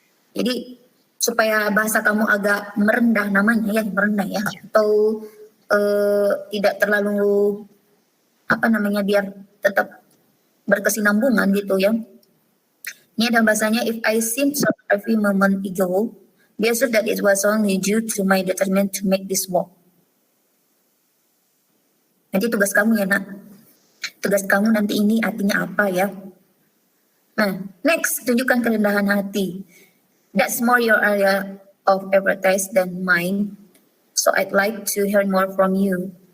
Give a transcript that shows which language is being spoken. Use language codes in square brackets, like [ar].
[id] Jadi supaya bahasa kamu agak merendah namanya ya, merendah ya, atau tidak terlalu biar tetap berkesinambungan gitu ya. Ini ada bahasanya, [en] if I seem so every moment ago, be assured that it was only due to my determination to make this work. [id] Nanti tugas kamu ya, Nak. Tugas kamu nanti ini artinya apa ya. Nah, next, tunjukkan kerendahan hati. [en] That's more your area of expertise than mine. So I'd like to hear more from you.